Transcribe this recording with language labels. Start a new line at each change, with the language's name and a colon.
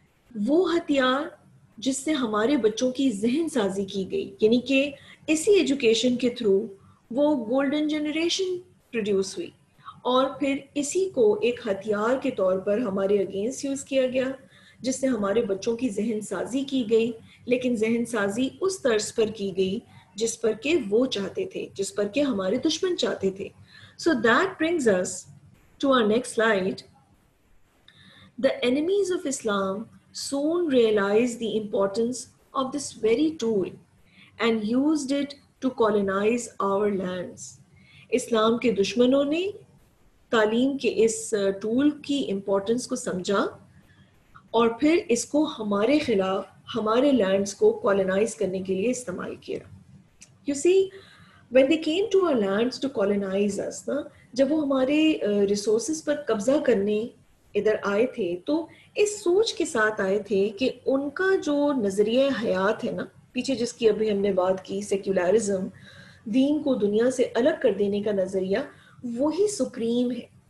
Urdu: وہ ہتھیار جس سے ہمارے بچوں کی ذہن سازی کی گئی, یعنی کہ اسی ایجوکیشن کے تھرو وہ گولڈن جنریشن پروڈیوس ہوئی اور پھر اسی کو ایک ہتھیار کے طور پر ہمارے اگینسٹ یوز کیا گیا جس سے ہمارے بچوں کی ذہن سازی کی گئی, لیکن ذہن سازی اس طرز پر کی گئی جس پر کہ وہ چاہتے تھے, جس پر کہ ہمارے دشمن چاہتے تھے.
English: So that brings us to our next slide. The enemies of Islam soon realized the importance of this very tool and used it to colonize our lands.
Urdu: اسلام کے دشمنوں نے تعلیم کے اس ٹول کی امپورٹنس کو سمجھا اور پھر اس کو ہمارے خلاف ہمارے لینڈز کو کالونائز کرنے کے لیے استعمال کیا. You see, when they came to our lands to colonize us, جب وہ ہمارے ریسورسز پر قبضہ کرنے ادھر آئے تھے تو اس سوچ کے ساتھ آئے تھے کہ ان کا جو نظریہ حیات ہے نا, پیچھے جس کی ابھی ہم نے بات کی, سیکولرزم, دین کو دنیا سے الگ کر دینے کا نظریہ, وہی سپریم ہے.